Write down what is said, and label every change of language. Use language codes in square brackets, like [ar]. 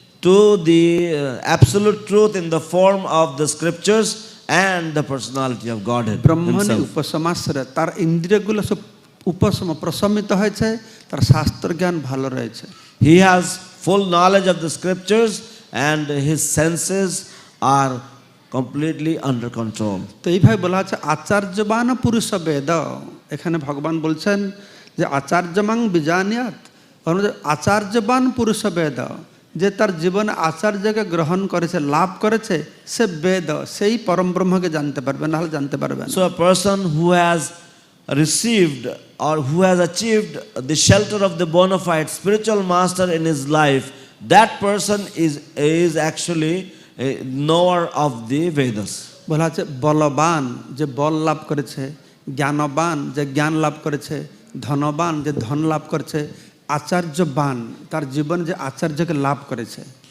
[en] to the absolute truth in the form of the scriptures and the personality of Godhead [bn] Brahmani [en] himself. [bn] উপশমাশ্রয় তার ইন্দ্রিয়গুলো সব উপশম প্রশমিত হয়েছে, তার শাস্ত্র জ্ঞান ভালো রয়েছে। [en] He has full knowledge of the scriptures and his senses are completely under control. [bn] তো এইভাবে বলা আছে আচার্যবান পুরুষ বেদ। এখানে ভগবান বলছেন যে [sa] আচার্যমাং বিজানিয়াত, আচার্যবান পুরুষ বেদ, [bn] যে তার জীবনে আচার্যকে গ্রহণ করেছে, লাভ করেছে, সে বেদ, সেই পরম ব্রহ্মকে জানতে পারবে, না হলে জানতে পারবে না। [en] So a person who has received or who has achieved the shelter of the bona fide spiritual master in his life, that person is actually a knower of the Vedas. [bn] বলা আছে বলবান যে বল লাভ করেছে, জ্ঞানবান যে জ্ঞান লাভ করেছে, ধনবান যে ধন লাভ করেছে, আচার্যবান তার জীবন যে আচার্যকে লাভ করেছে।